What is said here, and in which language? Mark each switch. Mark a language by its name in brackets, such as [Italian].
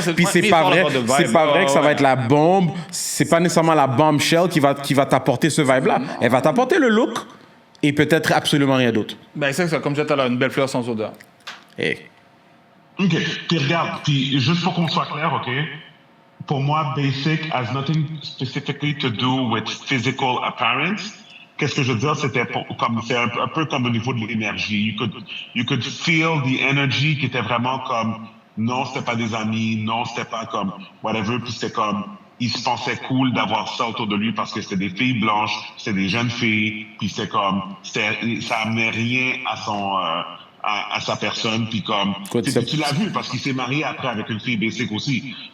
[French] Puis c'est pas vrai que ça va être la bombe. C'est pas nécessairement la bombshell qui va t'apporter ce vibe-là. Elle va t'apporter le look et peut-être absolument rien d'autre. Ben c'est ça, comme je disais tout à l'heure, une belle fleur sans odeur. Hey. OK. Puis regarde, puis juste pour qu'on soit clair, OK? [English] Pour moi, basic has nothing specifically to do with physical appearance. [French] Qu'est-ce que je veux dire, c'est un peu comme au niveau de l'énergie. [English] You could feel the energy [French] qui était vraiment comme, non, c'était pas des amis, non, c'était pas comme, whatever, puis c'était comme, il se pensait cool d'avoir ça autour de lui parce que c'était des filles blanches, c'était des jeunes filles, puis c'est comme, ça amenait rien à sa personne, puis comme, tu l'as vu parce qu'il s'est marié après avec une fille basic aussi.